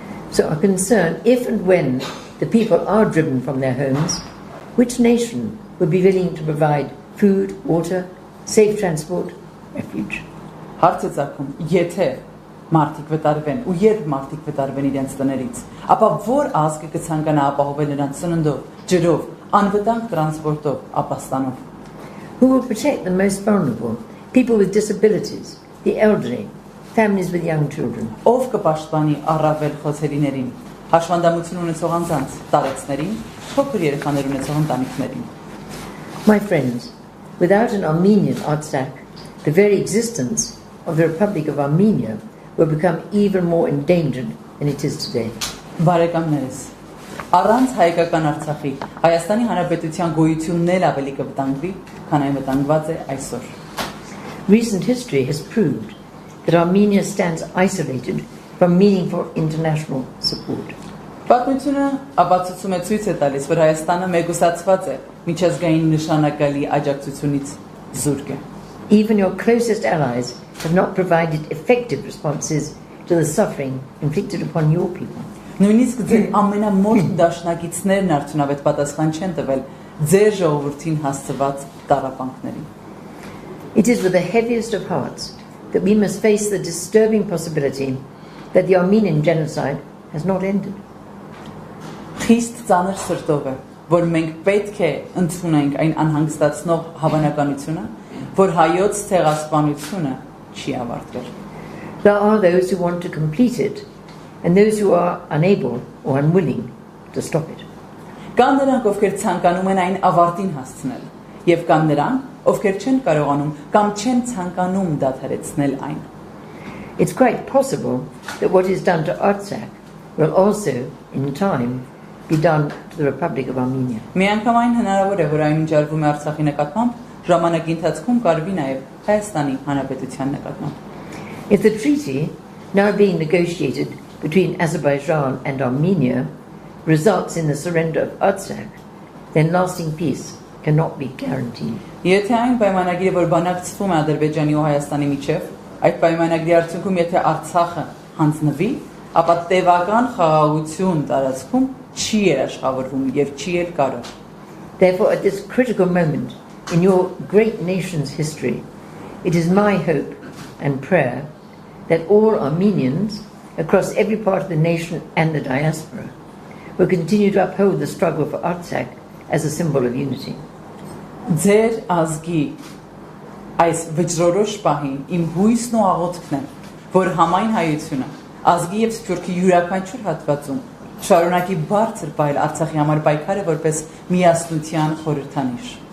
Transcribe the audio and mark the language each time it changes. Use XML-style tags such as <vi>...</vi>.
<en>So our concern, if and when the people are driven from their homes, which nation would be willing to provide food, water, safe transport, refuge?</en> <hy>Հարցը ցակում, եթե մարդիկ վտարվեն ու երբ մարդիկ վտարվեն իրենց տներից, ապա որ ազգը կցանկանա ապահովել նրանց սննդով, ջրով, անվտանգ տրանսպորտով, ապաստանով?</hy> <en>Who will protect the most vulnerable? People with disabilities, the elderly, families with young children.</en> <hy>Ով կպաշտպանի առավել խոցելիներին, հաշվանդամություն ունեցող անձանց, տարեցներին, փոքր երեխաներ ունեցող ընտանիքներին?</hy> <en>My friends, without an Armenian Artsakh, the very existence of the Republic of Armenia will become even more endangered than it is today.</en> <hy>Բարեկամներս, առանց հայկական Արցախի Հայաստանի Հանրապետության գոյությունն էլ ավելի կվտանգվի, քան այն վտանգված է այսօր.</hy> <en>Recent history has proved that Armenia stands isolated from meaningful international support.</en> <hy>Պատմությունը ապացուցում է ցույց է տալիս, որ Հայաստանը մեկուսացված է միջազգային նշանակալի աջակցությունից զուրկ է.</hy> <en>Even your closest allies have not provided effective responses to the suffering inflicted upon your people.</en> <hy>Նույնիսկ ձեր ամենամոտ դաշնակիցներն արդյունավետ պատասխան չեն տվել ձեր ժողովրդին հասցված տառապանքներին.</hy> <en>It is with the heaviest of hearts that we must face the disturbing possibility that the Armenian genocide has not ended.</en> <hy>Խիստ ծանր սրտով է, որ մենք պետք է ընդունենք այն անհանգստացնող հավանականությունը, որ հայոց ցեղասպանությունը չի ավարտվել.</hy> <en>There are those who want to complete it and those who are unable or unwilling to stop it.</en> <hy>Կան նրանք, ովքեր ցանկանում են այն ավարտին հասցնել, եւ կան նրանք, ովքեր չեն կարողանում կամ չեն ցանկանում դադարեցնել այն.</hy> <en>It's quite possible that what is done to Artsakh will also, in time, be done to the Republic of Armenia.</en> <hy>Միանգամայն հնարավոր է, որ այն ինչ արվում է Արցախի նկատմամբ, ժամանակի ընթացքում կարվի նաև Հայաստանի Հանրապետության նկատմամբ.</hy> <en>If the treaty now being negotiated between Azerbaijan and Armenia results in the surrender of Artsakh, then lasting peace cannot be guaranteed.</en> <hy>Եթե այն պայմանագիրը, որ բանակցվում է Ադրբեջանի ու Հայաստանի միջև, այդ պայմանագրի արդյունքում եթե Արցախը հանձնվի, ապա տևական խաղաղություն տարածքում չի երաշխավորվում եւ չի էլ կարող.</hy> <en>Therefore, at this critical moment in your great nation's history, it is my hope and prayer that all Armenians across every part of the nation and the diaspora will continue to uphold the struggle for Artsakh as a symbol of unity.</en> <hy>Ձեր ազգի այս վճռորոշ պահին իմ հույսն ու աղոթքն է, որ համայն հայությունը ազգի եւ սփյուռքի յուրաքանչյուր հատվածում շարունակի բարձր պահել Արցախի համար պայքարը որպես միասնության խորհրդանիշ.</hy>